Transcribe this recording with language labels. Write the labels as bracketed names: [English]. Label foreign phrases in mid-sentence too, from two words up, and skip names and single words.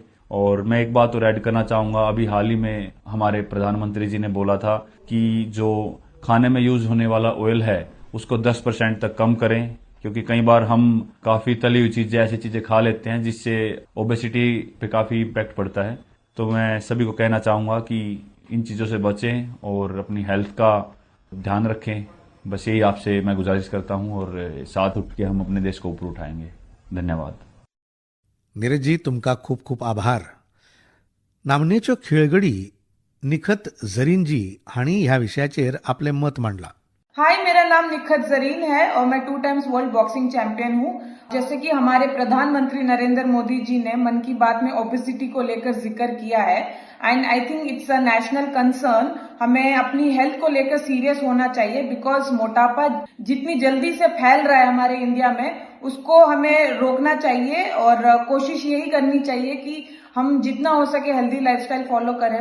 [Hindi] और मैं एक बात और ऐड करना चाहूँगा, अभी हाल ही में हमारे प्रधानमंत्री जी ने बोला था कि जो खाने में यूज होने वाला ऑयल है उसको 10% तक कम करें, क्योंकि कई बार हम काफ़ी तली हुई चीज़ें, ऐसी चीज़ें खा लेते हैं जिससे ओबेसिटी पे काफ़ी इम्पैक्ट पड़ता है. तो मैं सभी को कहना चाहूँगा कि इन चीज़ों से बचें और अपनी हेल्थ का ध्यान रखें. बस यही आपसे मैं गुजारिश करता हूँ और साथ उठ के हम अपने देश को ऊपर उठाएंगे. धन्यवाद. [Konkani] नीरजजी, तुमका खूप खूप आभार. नामनेच्यो खेळगडी निखत जरीनजी हांणी ह्या विशयाचेर आपलें मत मांडलां. [Hindi] हाय, मेरा नाम निखत जरीन है और मैं 2 [English] times world boxing champion [Hindi] हूँ. जैसे कि हमारे प्रधानमंत्री नरेंद्र मोदी जी ने मन की बात में ओबेसिटी को लेकर जिक्र किया है, [English] and I think it's a national concern. [Hindi] हमें अपनी हेल्थ को लेकर सीरियस होना चाहिए, बिकॉज मोटापा जितनी जल्दी से फैल रहा है हमारे इंडिया में, उसको हमें रोकना चाहिए और कोशिश यही करनी चाहिए कि हम जितना हो सके [English] healthy lifestyle follow [Hindi] करें.